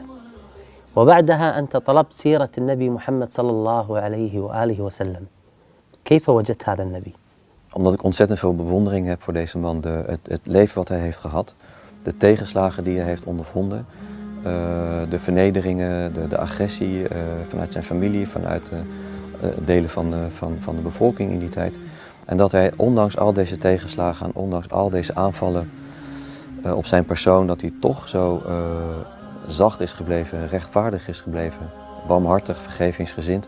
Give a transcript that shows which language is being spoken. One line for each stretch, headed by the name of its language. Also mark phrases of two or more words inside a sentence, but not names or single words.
Arabic: وبعدها أنت طلبت سيرة النبي محمد صلى الله عليه وآله وسلم. كيف وجدت هذا النبي؟
Dutch: Omdat ik ontzettend veel bewondering heb voor deze man. Het leven wat hij heeft gehad, de tegenslagen die hij heeft ondervonden, de vernederingen, de agressie vanuit zijn familie, vanuit delen van de bevolking in die tijd. En dat hij ondanks al deze tegenslagen en ondanks al deze aanvallen op zijn persoon, dat hij toch zo zacht is gebleven, rechtvaardig is gebleven, barmhartig, vergevingsgezind.